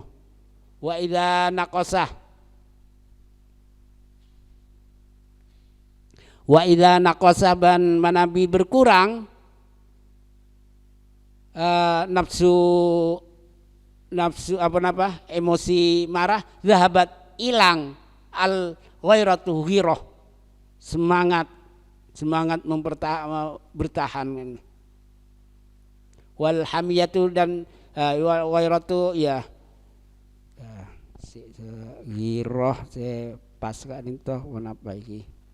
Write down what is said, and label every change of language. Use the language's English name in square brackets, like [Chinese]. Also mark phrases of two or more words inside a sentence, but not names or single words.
[Arabic] Wa idza naqasa [Madurese] ban manabi [Arabic] berkurang [Indonesian] nafsu emosi marah, zahabat, hilang, [Arabic] al ghairatu, [Indonesian] ghirah, semangat bertahan, [Arabic] wal hamiyatu, [Indonesian] dan ghairatu ya ghirah pas Kak Dinto [Madurese] menapa iki.